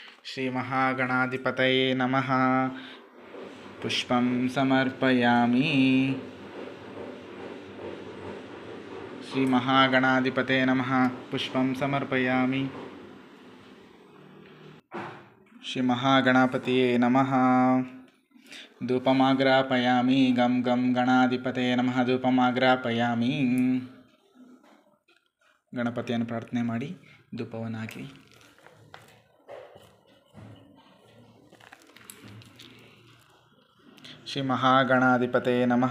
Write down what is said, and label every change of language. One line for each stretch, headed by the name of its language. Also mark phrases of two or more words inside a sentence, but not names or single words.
Sanskrit: ಶ್ರೀ ಮಹಾಗಣಾಧಿಪತಯೇ ನಮಃ. ಪುಷ್ಪಂ ಸಮರ್ಪಯಾಮಿ. ಶ್ರೀ ಮಹಾಗಣಾಧಿಪತಯೇ ನಮಃ. ಪುಷ್ಪಂ ಸಮರ್ಪಯಾಮಿ. ಶ್ರೀ ಮಹಾಗಣಪತಿಯೇ ನಮಃ. ಧೂಪಮಾಗ್ರಾಪಯಾಮಿ. ಗಂ ಗಂ ಗಣಾಧಿಪತಯೇ ನಮಃ. ಧೂಪಮಾಗ್ರಾಪಯಾಮಿ.
Kannada: ಗಣಪತಿಯನ್ನು ಪ್ರಾರ್ಥನೆ ಮಾಡಿ ಧೂಪವನ್ನು ಹಾಕಿ.
Sanskrit: ಶ್ರೀ ಮಹಾಗಣಾಧಿಪತಯೇ ನಮಃ.